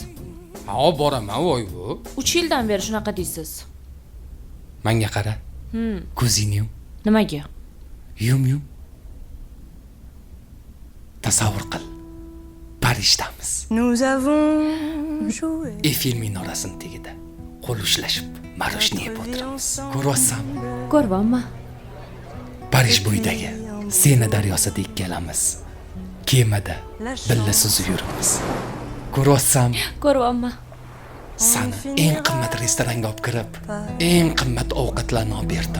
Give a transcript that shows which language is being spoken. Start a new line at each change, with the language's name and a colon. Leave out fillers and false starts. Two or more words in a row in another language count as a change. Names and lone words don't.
Uzbek: Ha, boraman, voy bu. 3 yildan beri shunaqa deysiz. Menga qara. Ko'zingni yum. Nimaga? Yum. Tasavvur qil. Parijdamiz.
French: Nous avons joué.
Uzbek: Eiffel minorasining tagida. qo'l ushlashib maroshni yeb o'tiramiz. Ko'ryapsan? Ko'ryapman. Parij bo'yidagi Sena daryosida ikkalamiz kemada birga suzib yuramiz. Ko'ryapsan? Ko'ryapman. Sani eng qimmat restoranga olib kirib, eng qimmat ovqatlarni olib berdim.